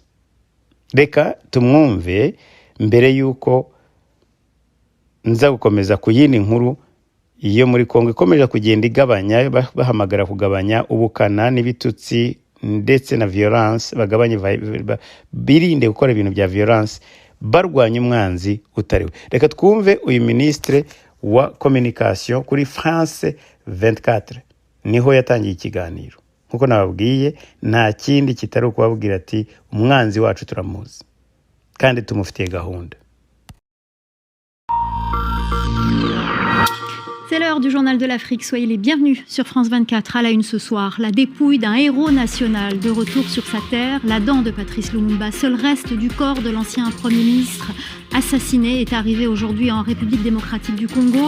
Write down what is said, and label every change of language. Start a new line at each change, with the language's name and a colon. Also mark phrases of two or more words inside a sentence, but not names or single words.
Kinyarwanda: Reka tumwumve mbere yuko nza gukomeza ku yindi nkuru iyo muri Kongo ikomeje kugenda igabanya, bahamagara kugabanya ubukana n'ibitutsi ndetse na violence, bagabanye birinde gukora ibintu bya violence, barwanya umwanzi utariwe. Reka twumve uyu ministre wa communication kuri France 24, niho yatangiye ikiganiro. Nkuko nababwiye, nta kindi kitari ukubabwira ati umwanzi wacu turamuzi kandi tumufitiye gahunda.
French: C'est l'heure du journal de l'Afrique. Soyez les bienvenus sur France 24. À la une ce soir, la dépouille d'un héros national de retour sur sa terre. La dent de Patrice Lumumba, seul reste du corps de l'ancien Premier ministre assassiné, est arrivée aujourd'hui en République démocratique du Congo.